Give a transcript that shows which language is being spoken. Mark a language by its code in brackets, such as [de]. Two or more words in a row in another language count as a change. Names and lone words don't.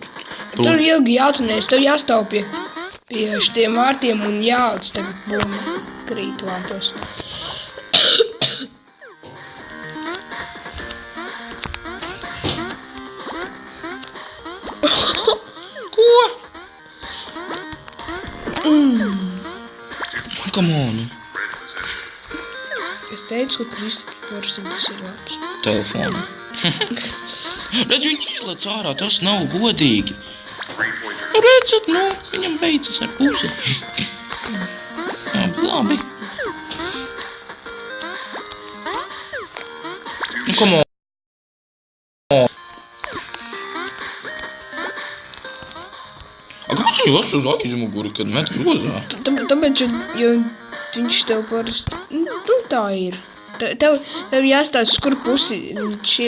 [lv] Tur ilgi jātunēs, tev jāstāv pie šitiem vārtiem un jāuc tagad bumba krīt vārtos. Ko? [en] Come on. [lv] Es teicu, ka Kristops tas ir labs. Telefonu. Redz, viņi ielēc ārā, tas nav godīgi. Redzat, nu, viņam beidzas ar pusi. Labi. Nu, [en] come on. [lv] Kāds viņu lec uz aizmuguri, kad met grozā? Tāpēc, jo viņš tev parasti, nu tā ir. Tev jāstāsta, uz kur pusi viņš ir.